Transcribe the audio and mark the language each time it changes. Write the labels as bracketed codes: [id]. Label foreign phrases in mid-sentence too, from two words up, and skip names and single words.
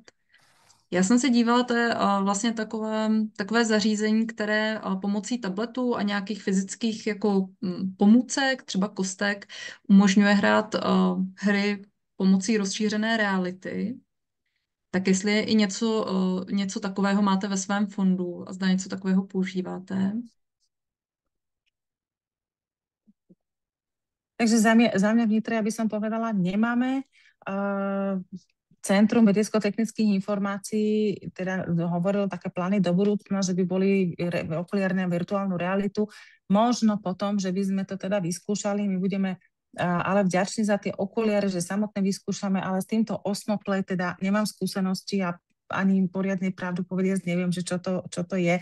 [cs] Já jsem se dívala, to je vlastně takové zařízení, které pomocí tabletu a nějakých fyzických jako pomůcek, třeba kostek, umožňuje hrát hry pomocí rozšířené reality. Tak jestli je i něco takového máte ve svém fondu a zda něco takového používáte. [sk] Takže za mňa v Nitre, aby som povedala, nemáme. Centrum vedecko-technických informácií teda hovorilo také plány do budúcna, že by boli okuliárne a virtuálnu realitu. Možno potom, že by sme to teda vyskúšali, my budeme ale vďační za tie okuliare, že samotné vyskúšame, ale s týmto Osmo Play teda nemám skúsenosti a ani poriadne pravdu povediac neviem, že čo to je.